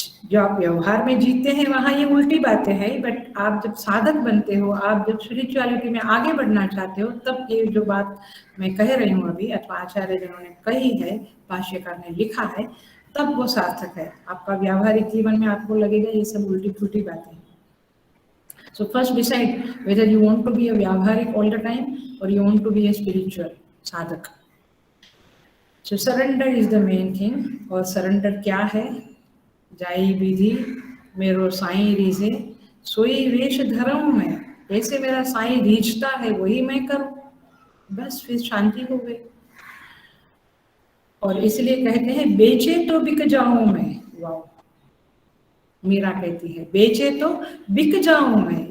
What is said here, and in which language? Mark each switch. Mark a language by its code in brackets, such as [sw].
[hi] जो आप व्यवहार में जीतते हैं वहां ये उल्टी बातें हैं, बट आप जब साधक बनते हो, आप जब स्पिरिचुअलिटी में आगे बढ़ना चाहते हो, तब ये जो बात मैं कह रही हूँ अभी, अथवा आचार्य जिन्होंने कही है, भाष्यकार ने लिखा है, तब वो सार्थक है। आपका व्यावहारिक जीवन में आपको लगेगा ये सब उल्टी फुल्टी बातें हैं। [en] So first decide whether you want to be a vyavaharik all the time or you want to be a spiritual sadhak. So surrender is the main thing. [hi] और surrender क्या है? जाई विधि मेरो साईं रीझे, सोई वेश धर्म में, जैसे मेरा साईं रीझता है वही मैं करूं, बस फिर शांति हो गई। और इसलिए कहते हैं बेचे तो बिक जाऊं मैं। वाह, मीरा कहती है बेचे तो बिक जाऊं मैं।